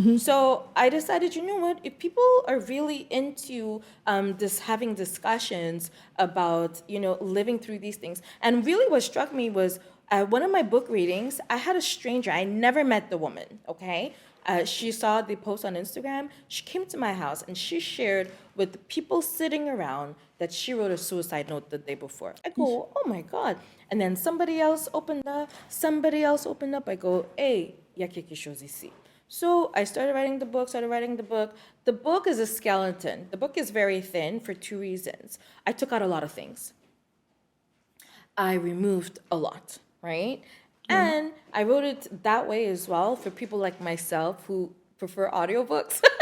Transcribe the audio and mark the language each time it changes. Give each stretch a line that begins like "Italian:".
English: So I decided, you know what? If people are really into having discussions about living through these things, and really what struck me was one of my book readings, I had a stranger. I never met the woman. Okay. She saw the post on Instagram. She came to my house and she shared with the people sitting around that she wrote a suicide note the day before. I go, oh my God. And then somebody else opened up. I go, hey,
French: y a quelque chose ici.
English: So I started writing the book. The book is a skeleton. The book is very thin for 2 reasons. I took out a lot of things. I removed a lot, right? And I wrote it that way as well for people like myself who prefer audiobooks.